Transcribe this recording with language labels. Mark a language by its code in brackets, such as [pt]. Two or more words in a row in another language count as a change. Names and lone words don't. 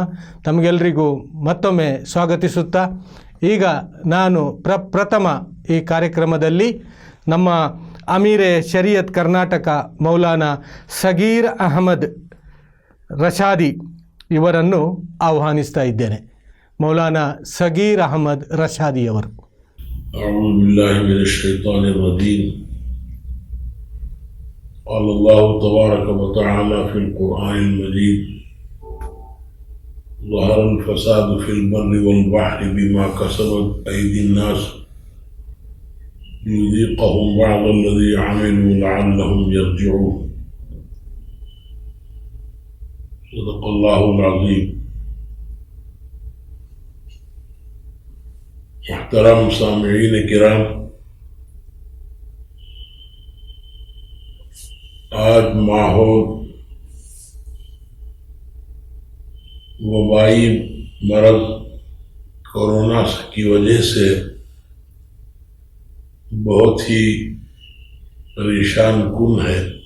[kn] ತಮಗೆಲ್ಲರಿಗೂ ಮತ್ತೊಮ್ಮೆ ಸ್ವಾಗತಿಸುತ್ತಾ ಈಗ ನಾನು ಪ್ರಥಮ ಈ ಕಾರ್ಯಕ್ರಮದಲ್ಲಿ ನಮ್ಮ ಅಮೀರೆ ಶರಿಯತ್ ಕರ್ನಾಟಕ ಮೌಲಾನಾ ಸಗೀರ್ ಅಹಮದ್ ರಶಾದಿ ಇವರನ್ನು ಆಹ್ವಾನಿಸ್ತಾ ಇದ್ದೇನೆ. ಮೌಲಾನಾ ಸಗೀರ್ ಅಹಮದ್ ರಶಾದಿಯವರು. [ar] أعوذ بالله من الشيطان الرجيم. قال الله تبارك وتعالى في القرآن المجيد: ظهر الفساد في البر والبحر بما كسبت أيدي الناس ليذيقهم بعض الذي عملوا لعلهم يرجعون. صدق الله العظيم. [ur] محترم سامعین کرام، آج ماحول وبائی مرض کورونا کی وجہ سے بہت ہی پریشان کن ہے.